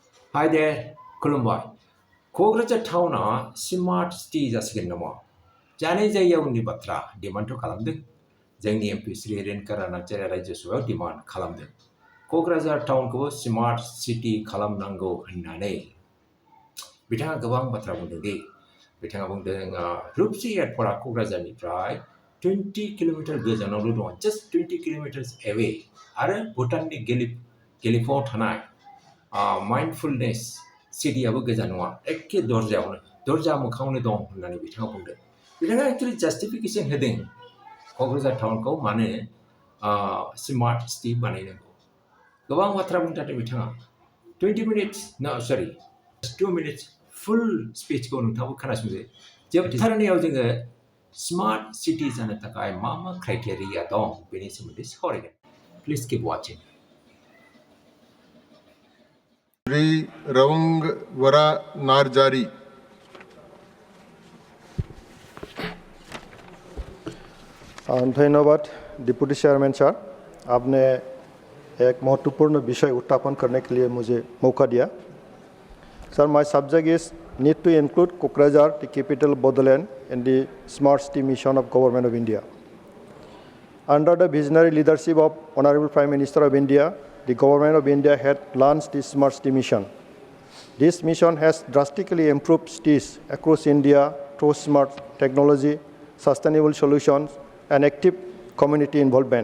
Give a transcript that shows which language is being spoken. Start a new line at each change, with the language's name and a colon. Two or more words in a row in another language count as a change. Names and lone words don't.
English: Hi there,
Bodo: Kolumbai. Kokrajhar
English: town smart city
Bodo: जासिगोन नामा? जानाय जायगायावनि बाथ्रा डिमान्डथ' खालामदों। जोंनि एमपि श्री रेणुका नार्जारि रायजो सभायाव डिमान्ड खालामदों। क'क्राझार टाउनखौ
English: smart city
Bodo: खालामनांगौ होननानै बिथाङा गोबां बाथ्रा बुंदों दि बिथाङा बुंदों रुपसि एयारपर्टआ क'क्राझारनिफ्राय 20 किल'मिटार गोजानावल' दं,
English: just 20 kilometers away
Bodo: आरो भुटाननि गेलेफुआव थानाय माइन्डफुलनेस सिटियाबो गोजान नङा, एखे दरजा मोखाङावनो दं होननानै बिथाङा बुंदों। बिथाङा
English: actually justification
Bodo: होदों क'क्राझार टाउनखौ मानो
English: smart city
Bodo: बानायनांगौ। गोबां बाथ्रा बुंथारदों बिथाङा।
English: 20 minutes, no sorry, 2 minutes full speechखौ
Bodo: नोंथाङाबो खोनासंदो। जोबथारनायाव जोङो
English: smart city
Bodo: जानो थाखाय मा क्राइटेरिया दं बेनि सोमोन्दै सावरायगोन।
English: please keep watching. Sri Rwngwna Narzary.
Hindi: धन्यवाद डिप्टी चेयरमैन सर, आपने एक महत्वपूर्ण विषय उत्थापन करने के लिए मुझे मौका दिया।
English: Sir, my subject is need to include Kokrajhar, the capital Bodoland, in the smart city mission of Government of India. Under the visionary leadership of Honorable Prime Minister of India, the Government of India had launched the smart city mission. This mission has drastically improved cities across India through smart technology, sustainable solutions, and active community involvement.